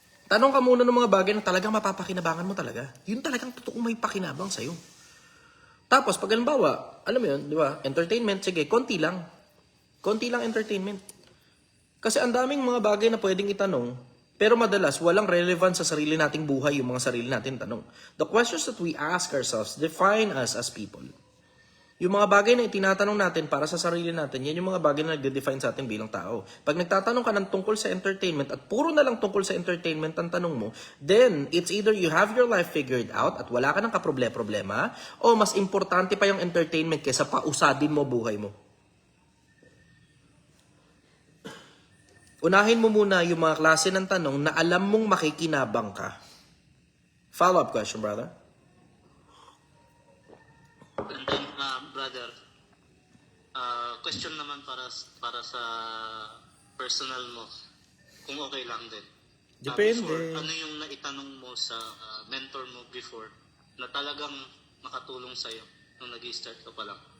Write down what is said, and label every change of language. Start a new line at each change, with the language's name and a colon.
Filipino: Tanong ka muna ng mga bagay na talagang mapapakinabangan mo talaga. Yun talagang totoong may pakinabang sa'yo. Tapos, pag halimbawa, alam mo yun, di ba, entertainment, sige, konti lang. Konti lang entertainment. Kasi ang daming mga bagay na pwedeng itanong, pero madalas, walang relevance sa sarili nating buhay yung mga sarili nating tanong.
English: The questions that we ask ourselves define us as people.
Filipino: Yung mga bagay na itinatanong natin para sa sarili natin, yan yung mga bagay na nagde-define sa atin bilang tao. Pag nagtatanong ka ng tungkol sa entertainment at puro na lang tungkol sa entertainment ang tanong mo,
English: then it's either you have your life figured out
Filipino: at wala ka ng kaproblema, o mas importante pa yung entertainment kaysa pausadin mo buhay mo. Unahin mo muna yung mga klase ng tanong na alam mong makikinabang ka.
English: Follow-up question, brother.
Filipino: And then, brother, question naman para sa personal mo, kung okay lang din. Depende. Before, ano yung naitanong mo sa mentor mo before na talagang nakatulong sa'yo nung nag-start ka pa lang?